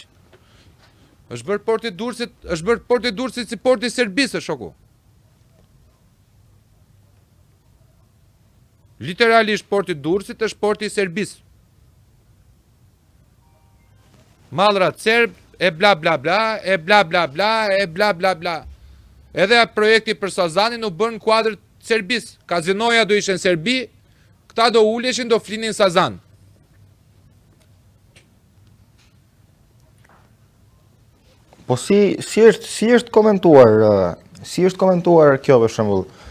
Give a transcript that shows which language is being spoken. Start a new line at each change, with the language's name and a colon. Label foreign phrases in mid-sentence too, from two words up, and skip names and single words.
Albanian: Është bërë porti Durrësit, si porti i Serbisë, shoku. Literalisht porti i Durrësit është porti i Serbisë. Mallrat serb e bla bla bla, e bla bla bla, e bla bla bla. Edhe projekti për Sazanin u bën në kuadër të Serbisë. Kazinoja do ishte në Serbi, këta do uleshin, do flinin Sazan. Po si është komentuar kjo për shembull?